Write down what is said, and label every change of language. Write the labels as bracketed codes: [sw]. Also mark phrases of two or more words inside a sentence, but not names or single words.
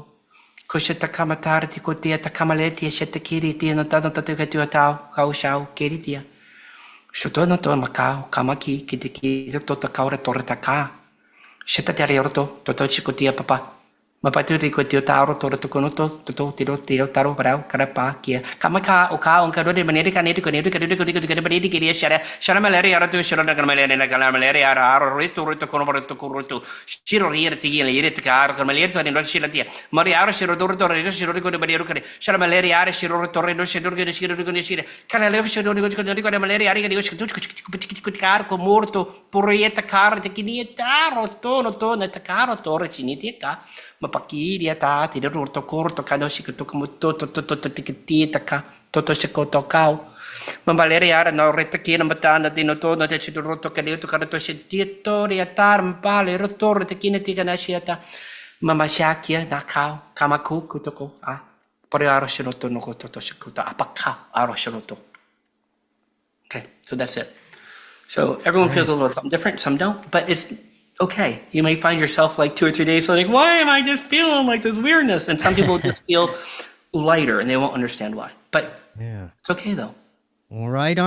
[en] Kushata kamatari kotia takamaletia shetakiri tia no tano tatukatua tau, kau shao, kiritia. Shotono to makao, kamaki, kitiki, tota kaura tortaka. Shetatari orto, totochikotia papa. Mapaturi kotio taro tortokonoto, toto tiro taro parao, karapa, kia. Kamaka, oka, onkadode, manetica, netico, netico, shara malaria, shara malaria, galamalaria, rito, conorato, corruto, shiro irti, iritica, camaleto, and Rushilatia, Mariara, Shirodoro, Shiroko, the Baruca, shara malaria, Shiro, Torredo, Shiro, Canaleo, Shiro, malaria, Kutikar, morto, Porieta car, the Kinietaro, tono, Tacaro, Torrecinitica. Mapakiri ta ti roto corto kanoshi to como toto tikita ka toto shikoto kau mambaleri ara no retakina matana di no tono te chido roto kadito karato shitito tar mpale rotor te kina tika na shiata mama shakia na kau kamaku kutoko pore aro shiroto no toto shikuta apaka aro shiroto. Okay, so that's it. So everyone feels a little something different, some don't, but it's okay. You may find yourself like 2 or 3 days like, why am I just feeling like this weirdness? And some people just feel lighter and they won't understand why. But it's okay though. All right on.